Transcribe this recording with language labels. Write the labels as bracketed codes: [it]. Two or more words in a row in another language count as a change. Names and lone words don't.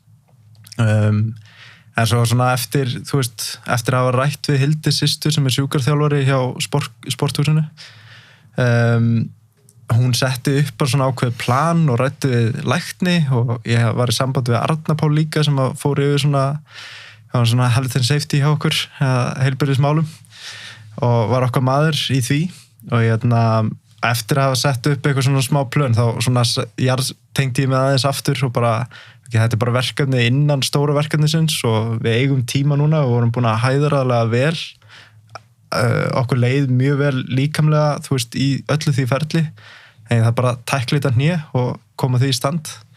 [is] En svo svona eftir að hafa rætt við Hildi systur sem er sjúkraþjálfari hjá sporthúsinu, hún setti upp bara svona ákveðið plan og rætti við lækni og ég var í samband við Arna Pál líka sem fór yfir svona [en] health and safety [is] hjá okkur, heilbrigðismálum og var okkar maður í því og eftir að hafa sett upp eitthvað svona smá plön þá svona tengdi ég með aðeins aftur og bara, þetta er bara verkefni innan stóra verkefnisins og við eigum tíma núna og vorum búin að hæðaraðlega vel, okkur leið mjög vel líkamlega, í öllu því ferli, en það bara tækla þetta hné og koma því í stand